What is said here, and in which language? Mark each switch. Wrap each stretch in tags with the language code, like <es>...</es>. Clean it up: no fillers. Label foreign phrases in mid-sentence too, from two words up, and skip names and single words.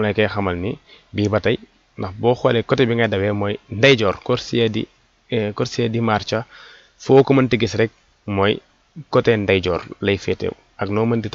<wo>lay koy xamal ni bii ba tey ndax boo xoolee côté bi ngay dawee mooy ndeyjoor</wo> <it>corsia di marcia</it> <wo>foo ko mënti gis rek mooy côté ndeyjoor lay féetew ak noo mën di</wo>